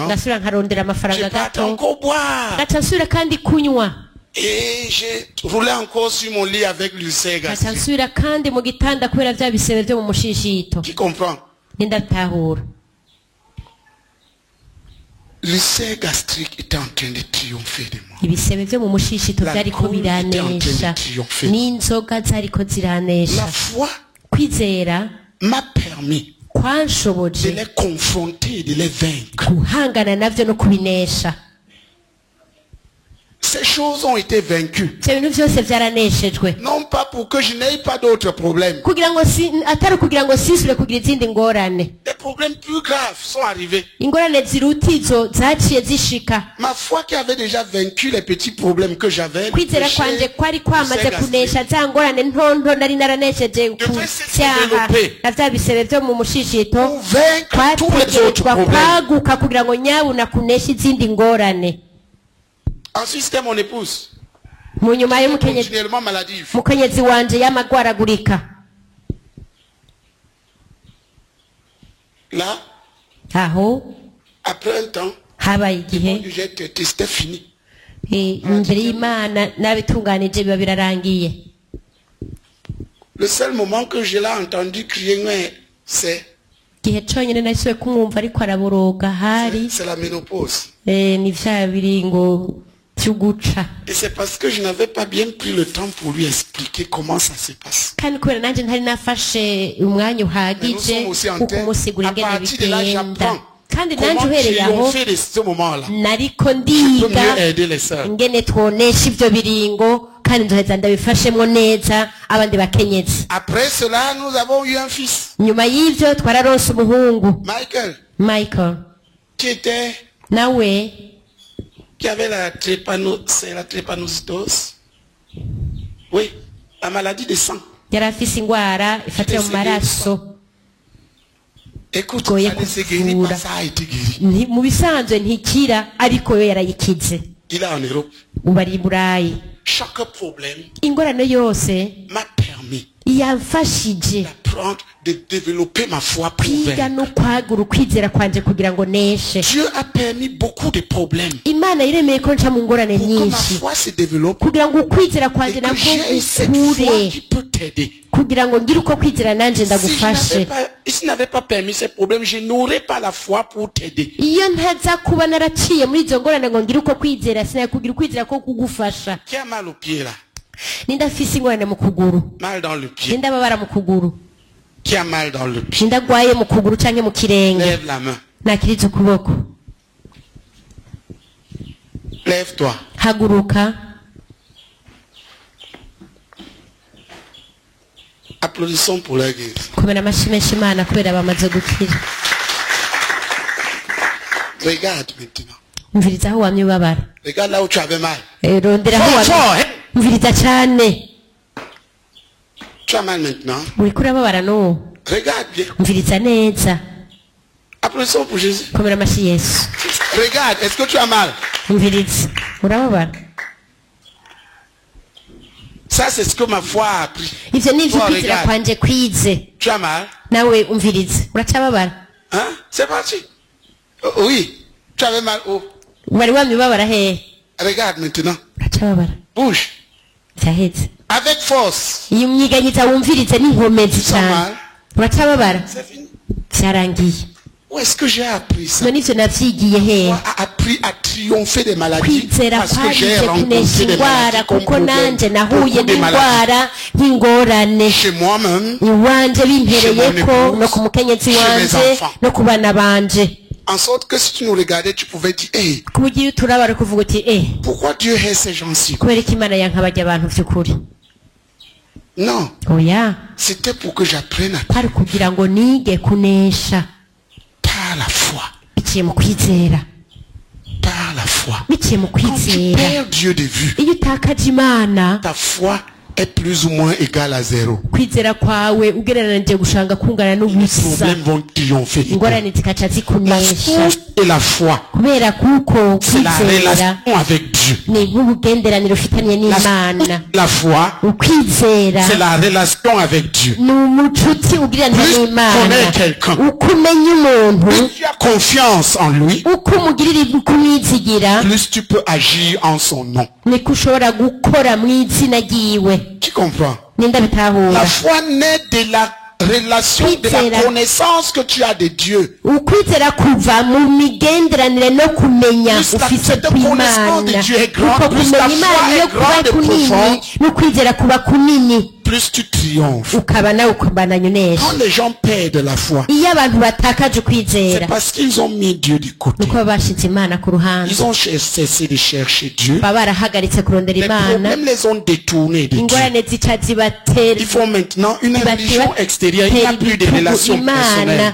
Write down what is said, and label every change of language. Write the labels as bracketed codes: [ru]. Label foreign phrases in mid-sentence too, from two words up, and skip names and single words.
[rn] ngasubira nkarondera [fr] Je [rn] amafaranga [fr] partais [rn] gato, [fr] encore boire. [rn] gaca nsubira kandi kunywa, [fr] Et j'ai roulé encore sur mon lit avec l'ulcère [rn] gaca [fr] gastrique. [rn] nsubira kandi mu gitanda kubera vya bisebe vyo mu mushishito. [fr] Qui comprend? [rn] Nindatahura. [fr] L'ulcère gastrique était en train de triompher de moi. [rn] Ibisebe vyo mu mushishito [fr] La [rn] vyariko [fr] cour était en train [rn] biranesha, [fr] de triompher. [rn] n'inzoga zariko [fr] La [rn] ziranesha. [fr] foi [rn] Kwizera [fr] m'a permis de [rn] kwanshoboje [fr] les confronter, de les vaincre. [rn] guhangana navyo no kubinesha. [fr] Ces choses ont été vaincues. [rn] Ivyo bintu vyose vyaraneshejwe, [fr] Non pas pour que je n'aie pas d'autres problèmes. [rn] kugira ngo atari kugira ngo sisubire kugira izindi ngorane. [fr] Des problèmes plus graves sont arrivés. [rn] Ingorane ziruta izo zaciye zishika. [fr] Ma foi qui avait déjà vaincu les petits problèmes que j'avais. le [rn] Kwizera [fr] péché, [rn] kwanje kwari kwamaze [fr] l'ulcère gastrique. [rn] kunesha za ngorane ntonto nari naranesheje ku [fr] Devait se [rn] cyaha [fr] développer. [rn] na vya bisebe vyo mu mushishito, [fr] Pour vaincre tous les autres [rn] kwategerezwa [fr] problèmes. [rn] kwaguka kugira ngo nyabuna kunesha izindi ngorane. [fr] Ensuite, c'était mon épouse. [rn] Mu nyuma y'umukenyezi [fr] Continuellement maladive. [rn] mukenyezi wanje yamagwaragurika. [fr] Là, [rn] Aho [fr] après un temps, [rn] habaye igihe [fr] j'ai traité, c'était fini. [rn] imbere y'Imana nabitunganije biba birarangiye. [fr] Le seul moment que je l'ai entendu crier, ouais, c'est [rn] Igihe conyine nasubiye kumwumva ariko araboroga hari [fr] la ménopause. [rn] ni vya biringo vy'uguca, [fr] Et c'est parce que je n'avais pas bien pris le temps pour lui expliquer comment ça se passe. [rn] kandi kubera nanje ntari nafashe umwanya uhagije [fr] Mais nous sommes aussi en [rn] wo [fr] terre. [rn] kumusigura [fr] À [rn] ingene [fr] partir de là, [rn] bigenda, [fr] j'apprends [rn] kandi nanje [fr] comment [rn] uhereye aho [fr] triompher de ce moment-là. [rn] nariko [fr] Je peux [rn] ndiga [fr] mieux aider les sœurs. [rn] ingene twonesha ivyo biringo, kandi nzoheza ndabifashemwo neza abandi bakenyezi. [fr] Après cela, nous avons eu un fils, [rn] Nyuma y'ivyo twararonse umuhungu Michael, Michael, nawe [fr] qui avait c'est la trépanocytose. Oui, la maladie des sangs. [rn] yari afise ingwara ifatira mu maraso. [fr] Écoute, [rn] Goye [fr] ça ne s'est guéri [rn] kuvura. [fr] pas, ça a été guéri. [rn] Mu bisanzwe ntikira, ariko yo yarayikize. [fr] Il est en Europe. [rn] Ubu ari i Burayi. [fr] chaque problème [rn] ingorane yose [fr] m'a permis [rn] yamfashije [fr] d'apprendre, de développer ma foi pour [rn] kwiga [fr] vaincre. [rn] no kwagura ukwizera kwanje kugira ngo neshe. [fr] Dieu a permis beaucoup de problèmes [rn] Imana iremeye ko nca mu ngorane [fr] pour que ma [rn] nyinshi [fr] foi se développe [rn] kugira ngo ukwizera [fr] et [rn] kwanje [fr] que [rn] nabwo [fr] j'ai cette foi [rn] ukure, [fr] qui peut t'aider. [rn] kugira ngo ngire uko kwizera nanje ndagufashe. [fr] Si je n'avais pas permis ces problèmes, je n'aurais pas la foi pour t'aider. [rn] Iyo ntaza kuba naraciye muri izo ngorane ngo ngire uko kwizera, sinakugira ukwizera ko kugufasha. [fr] Qui a mal au pied là? [rn] Nindafise ingorane mu kuguru, [fr] Mal dans le pied. [rn] nindababara mu kuguru, [fr] Qui a mal dans le pied? [rn] nindagwaye mu kuguru canke mu kirenge, [fr] Lève la main. [rn] nakiriza ukuboko. [fr] Lève-toi. [rn] Haguruka. [fr] Applaudissons pour l'église. [rn] Komera amashyi menshi Imana kubera bamaze gukira. [fr] Regarde maintenant. [rn] Umviriza aho wamye ubabara. [fr] Regarde là où tu avais mal. [rn] Rondera aho [fr] Fort, [rn] wamye. [fr] hein? [rn] Umviriza cyane. [fr] Tu as mal maintenant. [rn] Uriko urababara n'uwo. [fr] Regarde bien. [rn] Umviriza neza. [fr] Applaudissons pour Jésus. [rn] Komera amashyi Yesu. [fr] Regarde, est-ce que tu as mal? [rn] Umviriza. Urababara. [fr] Ça, c'est ce que ma foi a appris. [rn] Ivyo ni ivyo [fr] Toi, [rn] kwizera [fr] regarde. [rn] kwanje kwize. [fr] Tu as mal? [rn] Nawe umviriza. Uracababara. [fr] Hein? C'est parti. Oui. Tu avais mal où? [rn] Wari wamye ubabara hehe? [fr] Regarde maintenant. [rn] Uracababara. [fr] Bouge. [rn] Vyaheze. [fr] Avec force. [rn] Iyo myiganyiza wumvirize n'inkomezi [fr] Tu sens [rn] cyane. [fr] mal? [rn] Uracababara. [fr] C'est fini. [rn] Vyarangiye. [fr] Où est-ce que j'ai appris ça? [rn] None ivyo navyigiye hehe? [fr] Moi, a appris à triompher des maladies [rn] Kwizera [fr] parce que j'ai [rn] kwagize [fr] rencontré [rn] kunesha [fr] des [rn] indwara [fr] maladies comme [rn] kuko [fr] problème. [rn] nanje nahuye [fr] Beaucoup de maladies. [rn] n'indwara nk'ingorane [fr] Chez moi-même, [rn] iwanje bimpereyeko [fr] Chez mon épouse, [rn] no ku mukenyezi [fr] chez mes [rn] wanje [fr] enfants. [rn] no ku bana banje, [fr] en sorte que si tu nous regardais, tu pouvais dire, hey, [rn] ku buryo iyo turabara kuvuga uti [fr] pourquoi Dieu hait ces gens-ci? [rn] kubera ko Imana yanka barya abantu vy'ukuri. [fr] Non, [rn] Oya, [fr] c'était pour que j'apprenne à [rn] kwari kugira ngo nige kunesha [fr] par la foi. [rn] biciye mu kwizera, [fr] Par la foi. [rn] biciye mu [fr] Quand tu [rn] kwizera. [fr] perds Dieu de vue, [rn] Iyo utakaje Imana, [fr] ta foi est plus ou moins égale à zéro. [rn] kwizera kwawe ugereranije gushanga kungana [fr] Les [rn] n'ubusa, [fr] problèmes vont triompher. [rn] ingorane zikaca [fr] La [rn] zikunesha. [fr] force et la foi, [rn] Kubera kuko [fr] c'est la [rn] kwizera [fr] relation avec Dieu. [rn] ni nk'ubugenderanire ufitaniye n'Imana. [fr] La foi, [rn] Ukwizera [fr] c'est la relation avec Dieu. [rn] ni umucuti ugiranira [fr] Plus [rn] n'Imana. [fr] connaître quelqu'un. [rn] Uko umenya umuntu, [fr] Plus tu as confiance en lui, [rn] uko umugirira uko umwizigira, [fr] plus tu peux agir en son nom. [rn] niko ushobora gukora mu izina ryiwe. [fr] Tu comprends? [rn] Ninda bitahura. [fr] La foi naît de la relation, de la connaissance que tu as de Dieu. [rn] Ukwizera kuva mu migenderanire no kumenya [fr] Plus la- [rn] ufise [fr] cette [rn] kw'Imana. [fr] connaissance de Dieu est grande, [rn] Uko [fr] plus [rn] kumenya [fr] la foi [rn] Imana [fr] est [rn] iyo kuba [fr] grande et [rn] kunini [fr] profonde. [rn] n'ukwizera kuba kunini, [fr] Plus tu triomphes. [rn] ukaba nawe ukabandanya unesha. [fr] Quand les gens perdent la foi, [rn] Iyo abantu batakaje [fr] c'est [rn] ukwizera, [fr] parce qu'ils ont mis Dieu du côté. [rn] nuko baba bashize Imana ku ruhande, [fr] Ils ont cessé de chercher Dieu. [rn] baba barahagaritse kurondera [fr] Les [rn] Imana, [fr] problèmes les ont détournés de Dieu. [rn] ingorane zica zibatera [fr] Ils font maintenant une religion extérieure. Il n'y a plus de [rn] ibitugu [fr] relation [rn] Imana. [fr] personnelle.